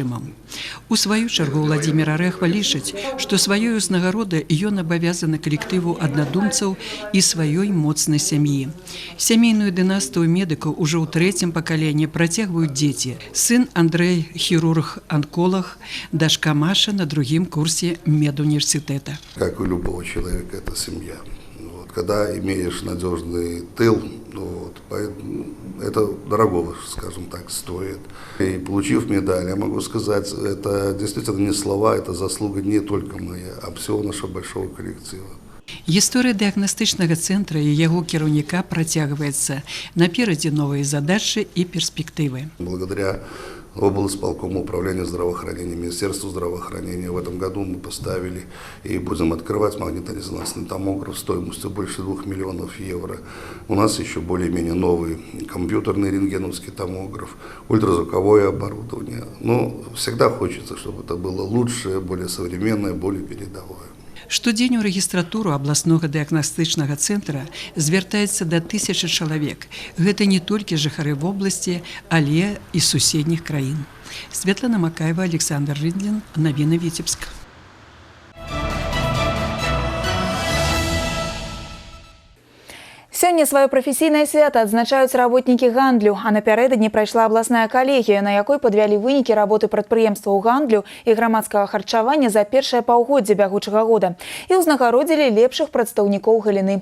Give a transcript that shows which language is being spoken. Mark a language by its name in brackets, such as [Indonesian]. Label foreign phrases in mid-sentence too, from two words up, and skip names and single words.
[Belarusian] У сваю чаргу Владимира Рэхва лічыць, што сваёй узнагародай ён абавязаны калектыву аднадумцаў і сваёй моцнай сям'і. Сямейную дынастыю медыкаў ужо ў трэцім пакаленні працягваюць дзеці. Сын Андрэй – хірург-анколог, дачка Маша на другім курсе медуниверситета. [Russian] Как у любого человека, это семья. Когда имеешь надежный тыл, это дорого, скажем так, стоит. И получив медаль, я могу сказать, это действительно не слова, это заслуга не только моя, а всего нашего большого коллектива. [Belarusian] Гісторыя дыягнастычнага цэнтра і яго кіраўніка працягваецца. Наперадзе новыя задачы і перспектывы. [Russian] Благодаря облсполкому управления здравоохранения, Министерству здравоохранения в этом году мы поставили и будем открывать магнитно-резонансный томограф стоимостью больше 2 миллионов евро. У нас еще более-менее новый компьютерный рентгеновский томограф, ультразвуковое оборудование. Но всегда хочется, чтобы это было лучшее, более современное, более передовое. [Belarusian] Штодзень у рэгістратуру абласнога дыягнастычнага цэнтра звяртаецца да 1000 чалавек. Гэта не толькі жыхары вобласці, але і суседніх краін. Светлана Макаева, Александр Рыдлін, Навіны Віцебск. Сёння сваё прафесійнае свята адзначаюць работнікі гандлю, а напярэдадні прайшла абласная калегія, на якой падвялі вынікі работы прадпрыемстваў гандлю і грамадскага харчавання за першае паўгоддзе бягучага года і ўзнагародзілі лепшых прадстаўнікоў галіны.